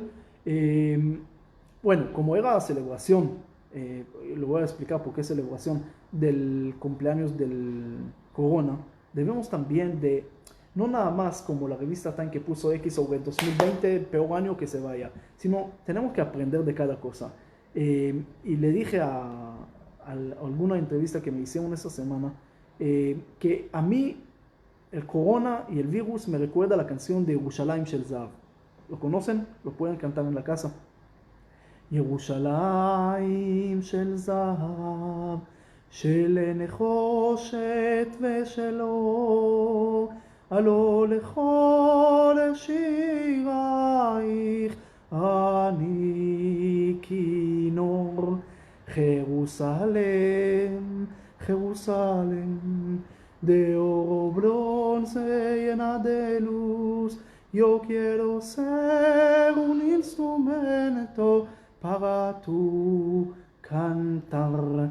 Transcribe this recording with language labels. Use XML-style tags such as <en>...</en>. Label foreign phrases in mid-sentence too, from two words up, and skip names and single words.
<es>Eh, bueno, como era la celebración, lo voy a explicar por qué celebración del cumpleaños del Corona, debemos también de, no nada más como la revista Time que puso X sobre el 2020, peor año que se vaya, sino tenemos que aprender de cada cosa. Y le dije a alguna entrevista que me hicieron esta semana, que a mí el corona y el virus me recuerda a la canción de Yerushalayim Shel Zahav. ¿Lo conocen? Lo pueden cantar en la casa.</es> <he>ירושלים של זהב, של נחושת ושל אור, הלא לכל שירייך אני כינור.</he> <es>Jerusalén, Jerusalén, de oro bronce llena de luz, yo quiero ser un instrumento para tu cantar.</es>